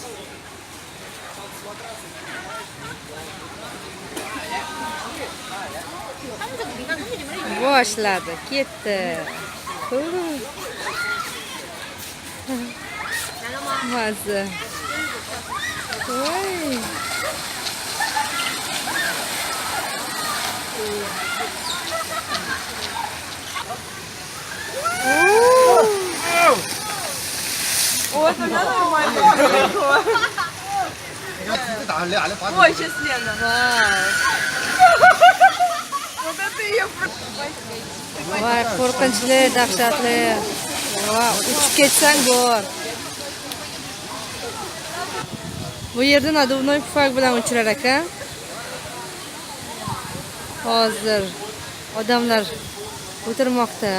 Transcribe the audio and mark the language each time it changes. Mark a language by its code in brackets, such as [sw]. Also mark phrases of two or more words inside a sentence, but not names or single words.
[uz] Boshladi, ketdi. Mazza. Voy. [ru] Вот она нормально. Ой, сейчас Лена. Вот это ее... [uz] Voy, qo'rqinchli, dahshatli. Voy, uchib ketsang bor. Bu yerda naduvnoy pufak bilan uchirar ekan. Hozir odamlar o'tirmoqda.